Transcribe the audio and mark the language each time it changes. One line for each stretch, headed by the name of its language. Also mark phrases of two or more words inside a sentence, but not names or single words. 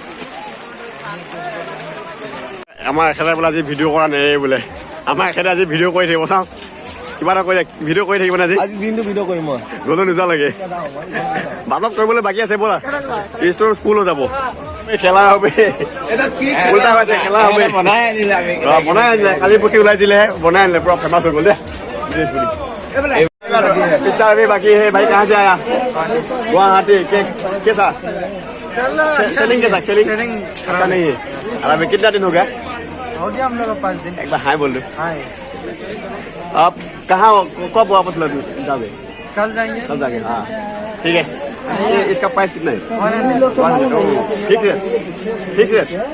Assamese: আমাৰ এখেতে বোলে আজি ভিডিঅ' কৰা নাই বোলে আমাৰ এখেতে আজি ভিডিঅ' কৰি থাকিব চাওঁ কিবা এটা কৰি ভিডিঅ' কৰি থাকিব নে আজি দিনটো ভিডিঅ' কৰিম মই গ'লো নোযোৱালৈকে বাটত কৰিবলৈ বাকী আছে ব'লা ষ্ট'ৰ ফুল হৈ যাব
Bangla: খেলা হবে
Assamese: উল্টা হৈছে
Bangla: খেলা হবে
Assamese: বনাই আনিলে কালি পক্ষী ওলাইছিলেহে বনাই আনিলে পুৰা ফেমাছ হৈ গ'ল দে
Hindi: पिक्चर अभी बाकी है भाई कहाँ से आया गुवाहाटी कैसा सेलिंग कैसा सेलिंग अच्छा नहीं है और अभी कितना दिन हो गया हम लोग 5 दिन एक बार हाय बोल दो आप कहाँ कब वापस जाओगे कल जाएंगे हाँ ठीक है इसका प्राइस कितना है 100 ठीक है